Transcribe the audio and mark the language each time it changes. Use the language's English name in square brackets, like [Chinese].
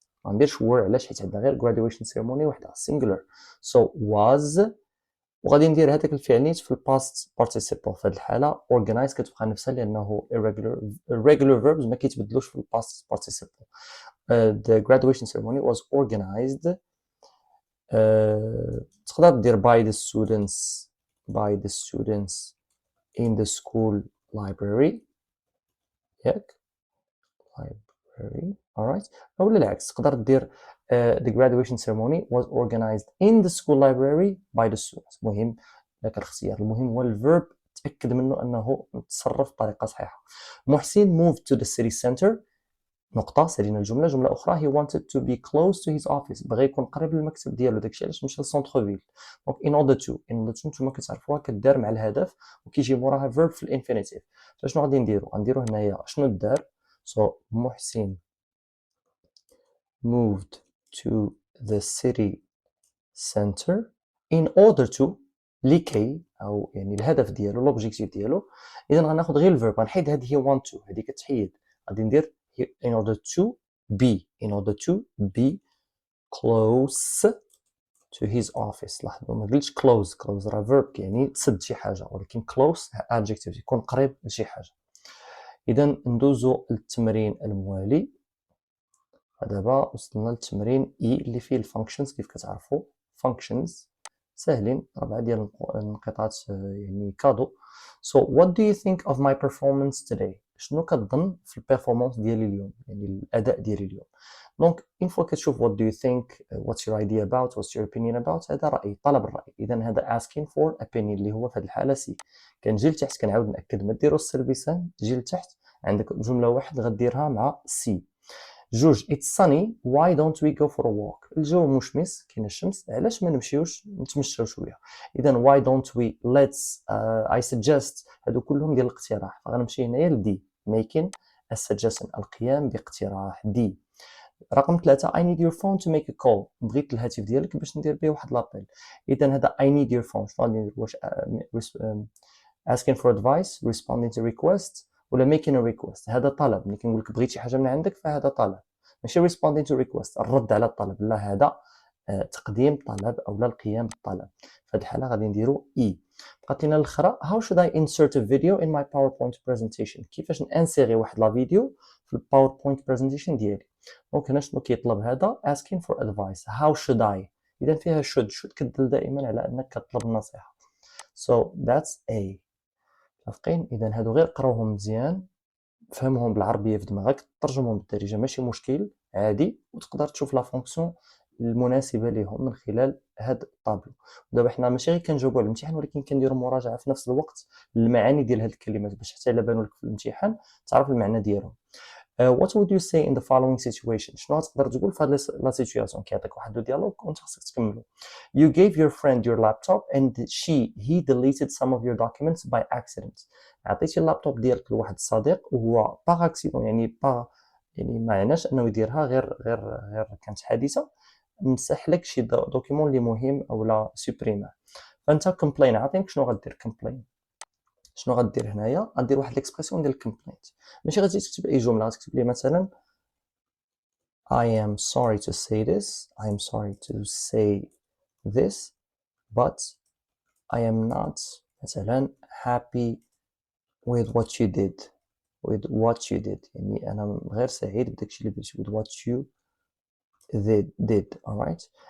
[Arabic] ما نديرش were علاش حيت عندنا غير graduation ceremony وحده singular. So was وغادي ندير هذاك الفعل نيت في الباست participle. في هذه الحالة organize كتبقى نفسها لأنه irregular verbs ما كيتبدلوش في الباست participle. [English] The graduation ceremony was organized [Arabic] تقدر دير [English] by the students in the school library [Arabic] ياك [English] library alright [Arabic] أو العكس تقدر دير [English] the graduation ceremony was organized in the school library by the students. [Arabic] مهم لك الاختيار المهم هو الverb تأكد منه أنه تصرف بطريقة صحيحة. [English] محسن moved to the city center [Arabic] نقطة سالينا الجملة. جملة أخرى [English] he wanted to be close to his office [Arabic] بغى يكون قريب للمكتب ديالو داكشي علاش مشى للسونتر فيل. دونك in order to نتوما كتعرفوها كدار مع الهدف وكيجي موراها verb في الانفينيتيف. فشنو غادي نديرو غنديرو هنايا شنو دار. [English] so محسن moved to the city center in order to [Arabic] لكي أو يعني الهدف ديالو لوبجيكتيف ديالو. إذا غناخد غير الفيرب غنحيد هذه want to هذه كتحيد غادي ندير [English] in order to be close to his office. [Arabic] لاحظوا ما قلتش close راه verb يعني تسد شي حاجة ولكن close adjective يكون قريب لشي حاجة. إذا ندوزو للتمرين الموالي. دابا وصلنا للتمرين E اللي فيه الفانكشنز كيف كتعرفوا functions ساهلين 4 ديال النقاط يعني كادو. [English] So what do you think of my performance today؟ [Arabic] شنو كتظن في البيرفورمانس ديالي اليوم يعني الأداء ديالي اليوم. دونك إن فوا كتشوف [English] what do you think what's your idea about what's your opinion about [Arabic] هذا رأي طلب الرأي. إذا هذا asking for opinion اللي هو في هذه الحالة سي. كنجي لتحت كنعاود نأكد ما ديروش السلبي سان تجي لتحت عندك جملة واحد غديرها مع سي. جوج [English] it's sunny why don't we go for a walk. [Arabic] الجو مشمس كاينه الشمس علاش ما نمشيوش نتمشاو شويه. [English] اذا why don't we let's I suggest [Arabic] هادو كلهم ديال الاقتراح. فغنمشي هنايا لدي making a suggestion القيام باقتراح. [English] دي رقم 3 I need your phone to make a call. [Arabic] بغيت الهاتف ديالك باش ندير به واحد لابيل. اذا هذا [English] I need your phone [Arabic] شنو غادي ندير واش [English] asking for advice responding to requests ولا making a request. [Arabic] هذا طلب. ملي كنقول لك بغيت شي حاجه من عندك فهذا طلب ماشي responding to request الرد على الطلب لا هذا تقديم طلب او لا القيام بالطلب. في هذه الحاله غادي نديرو اي. [English] بقات لنا الاخرى how should I insert a video in my PowerPoint presentation. [Arabic] كيفاش نانسيري واحد لا فيديو في الباوربوينت presentation ديالي. دونك هنا شنو كيطلب هذا [English] asking for advice how should I. [Arabic] اذا فيها should كتدل دائما على انك كتطلب النصيحه. [English] so that's A. [Arabic] متفقين. اذا هادو غير قراوهم مزيان فهمهم بالعربيه في دماغك ترجمهم بالدارجه ماشي مشكل عادي وتقدر تشوف لا فونكسيون المناسبه لهم من خلال هاد الطابلو. ودابا حنا ماشي غير كنجاوبوا على الامتحان ولكن كنديروا مراجعه في نفس الوقت للمعاني ديال هاد الكلمات باش حتى الا بانوا لك في الامتحان تعرف المعنى ديالهم. [English] what would you say in the following situation. [Arabic] شنو غتقدر تقول في هاد لا سيتوياسيون كيعطيك واحد ديالوج وانت خاصك تكملو. [English] you gave your friend your laptop and he deleted some of your documents by accident. [Arabic] عطيتي اللابتوب ديالك لواحد الصديق وهو باغ اكسيدون يعني ما عناش انه يديرها غير كانت حادثه مسح لك شي دوكيمون اللي مهم او لا سوبريمه. فانت كومبلين عاطينك شنو غدير كومبلين. شنو غدير هنايا؟ غدير واحد ليكسبرسيون ديال الكومبلينت، ماشي غتجي تكتب اي جمله، غتكتب ليه مثلا [English] I am sorry to say this, I am sorry to say this, but I am not [Arabic] مثلا [English] happy with what you did, with what you did، [Arabic] يعني أنا غير سعيد بداكشي اللي درتي، with what you did. alright.